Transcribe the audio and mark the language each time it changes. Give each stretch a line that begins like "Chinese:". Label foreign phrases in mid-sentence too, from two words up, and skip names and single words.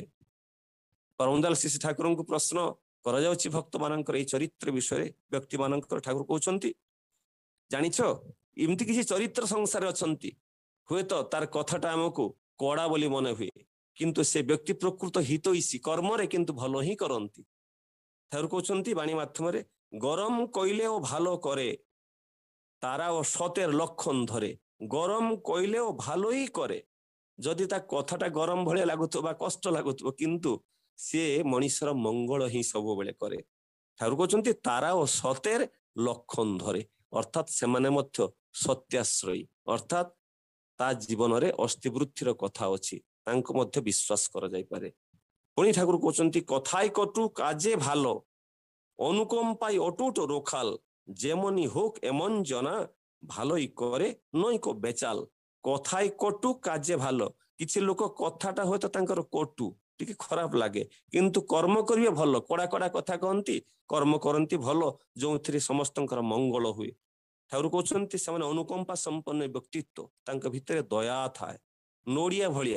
Odia: ପରମଦୟାଲ ଶ୍ରୀ ଠାକୁରଙ୍କୁ ପ୍ରଶ୍ନ କରାଯାଉଛି ଭକ୍ତ ମାନଙ୍କର ଏଇ ଚରିତ୍ର ବିଷୟରେ, ବ୍ୟକ୍ତି ମାନଙ୍କର। ଠାକୁର କହୁଛନ୍ତି ଜାଣିଛ ଏମିତି କିଛି ଚରିତ୍ର ସଂସାରରେ ଅଛନ୍ତି, ହୁଏତ ତାର କଥାଟା ଆମକୁ କଡା ବୋଲି ମନେ ହୁଏ, କିନ୍ତୁ ସେ ବ୍ୟକ୍ତି ପ୍ରକୃତ ହିତୈଷୀ, କର୍ମରେ କିନ୍ତୁ ଭଲ ହିଁ କରନ୍ତି। ଠାକୁର କହୁଛନ୍ତି ବାଣୀ ମାଧ୍ୟମରେ,
Bangla: গরম কইলেও ভালো করে, তারাও সতের লক্ষণ ধরে। গরম কইলেও ভালোই করে,
Odia: যদি ତା କଥାଟା ଗରମ ଭଳିଆ ଲାଗୁଥିବ ବା କଷ୍ଟ ଲାଗୁଥିବ, କିନ୍ତୁ ସିଏ ମଣିଷର ମଙ୍ଗଳ ହିଁ ସବୁବେଳେ କରେ। ଠାକୁର କହୁଛନ୍ତି ତାରା ଓ ସତେର ଲକ୍ଷଣ ଧରେ, ଅର୍ଥାତ୍ ସେମାନେ ମଧ୍ୟ ସତ୍ୟାଶ୍ରୟୀ, ଅର୍ଥାତ୍ ତା ଜୀବନରେ ଅସ୍ଥିବୃତ୍ତିର କଥା ଅଛି, ତାଙ୍କୁ ମଧ୍ୟ ବିଶ୍ୱାସ କରାଯାଇପାରେ। ପୁଣି ଠାକୁର କହୁଛନ୍ତି
Bangla: কথায় কটু কাজে ভালো, অনুকম্পায় অটুট রোখাল, যেমনি হোক এমন জনা, ভালোই করে নয়কো বেচাল। কথায় কটু কাজে ভালো,
Odia: କିଛି ଲୋକ କଥାଟା ହୁଏତ ତାଙ୍କର କଟୁ, ଟିକେ ଖରାପ ଲାଗେ, କିନ୍ତୁ କର୍ମ କରିବେ ଭଲ, କଡା କଡା କଥା କହନ୍ତି, କର୍ମ କରନ୍ତି ଭଲ, ଯୋଉଥିରେ ସମସ୍ତଙ୍କର ମଙ୍ଗଳ ହୁଏ। ଠାକୁର କହୁଛନ୍ତି ସେମାନେ ଅନୁକମ୍ପା ସମ୍ପନ୍ନ ବ୍ୟକ୍ତିତ୍ୱ, ତାଙ୍କ ଭିତରେ ଦୟା ଥାଏ, ନଡ଼ିଆ ଭଳିଆ।